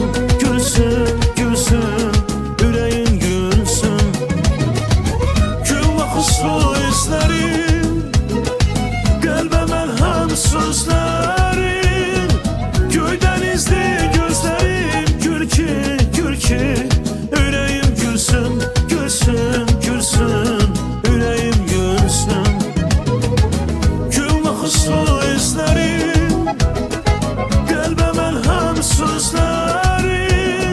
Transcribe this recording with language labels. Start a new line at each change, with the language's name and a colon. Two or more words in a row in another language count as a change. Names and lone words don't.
Turkish: Gülsün, yüreğim gülsün.
Azerbaijani: Gül baxışlı izlərin, qəlbə məlhəm sözlərin. Göydən izli gözlərin, gül ki
Turkish: yüreğim gülsün. Yüreğim gülsün. Gül bakışlı izlerin, kalbe merhem sözlerin.